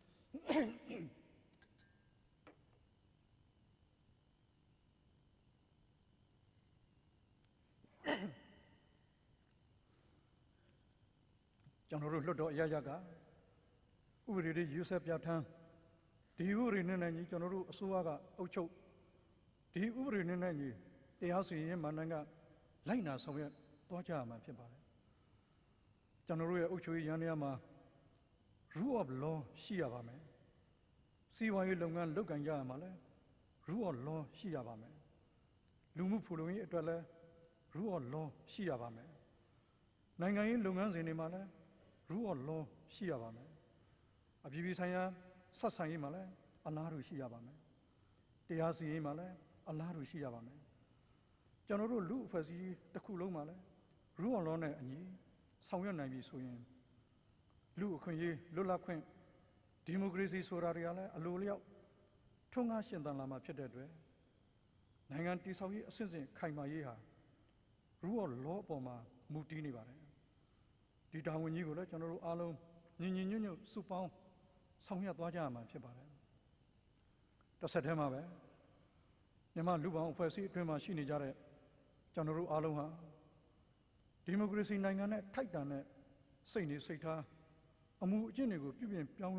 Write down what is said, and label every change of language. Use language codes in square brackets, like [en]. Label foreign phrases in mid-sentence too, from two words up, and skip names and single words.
[my] ကျွန်တော်တို့လွှတ်တော်အရရကဥပဒေတွေယူဆပြဋ္ဌာန်းဒီဥပဒေနဲ့ညီကျွန်တော်တို့အစိုးရကအုပ်ချုပ်ဒီဥပဒေနဲ့ညီတရားစီရင်ရေးမဏ္ဍိုင်ကလိုက်နာဆောင်ရွက်သွားကြရမှာဖြစ်ပါတယ်ကျွန်တော်တို့ရဲ့အုပ်ချုပ်ရေးယန္တရားမှာ [en] rule of law [my] ရှိရပါမယ်စီးပွားရေးလုပ်ငန်းလုပ်ကိုင်ကြရမှာလဲ [en] rule of law [my] ရှိရပါမယ်လူမှုဖူလုံရေးအတွက်လဲ [en] rule of law [my] ရှိ ရပါမယ်နိုင်ငံရေးလုပ်ငန်းစဉ်တွေမှာလဲ [en] rule of law [my] ရှိရပါမယ်အပြည်ပြည်ဆိုင်ရာဆက်ဆံရေးမှာလဲအလားတူရှိရပါမယ်တရားစီရင်ရေးမှာလဲအလားတူရှိရပါမယ်ကျွန်တော်တို့လူအဖွဲ့အစည်းတစ်ခုလုံးမှာလဲ [en] rule of law [my] နဲ့အညီဆောင်ရွက်နိုင်ပြီဆိုရင်လူအခွင့်အရေးလွတ်လပ်ခွင့်ဒီမိုကရေစီဆိုတာတွေကလည်းအလိုလျောက်ထွန်းကားရှင်သန်လာမှာဖြစ်တဲ့အတွက်နိုင်ငံတည်ဆောက်ရေးအဆင့်ဆင့်ခိုင်မာရေးဟာ [en] rule of law [my] အပေါ်မှာမူတည်နေပါတယ်ဒီတာဝန်ကြီးကိုလည်းကျွန်တော်တို့အားလုံးညီညီညွတ်ညွတ်စုပေါင်းဆောင်ရွက်သွားကြရမှာဖြစ်ပါတယ်တစ်ဆက်တည်းမှာပဲမြန်မာလူပေါင်းအဖွဲ့အစည်းအတွင်းမှာရှိနေကြတဲ့ကျွန်တော်တို့အားလုံးဟာဒီမိုကရေစီနိုင်ငံနဲ့ထိုက်တန်တဲ့စိတ်နေစိတ်ထားအမှုအကျင့်တွေကိုပြုပြင်ပြောင်း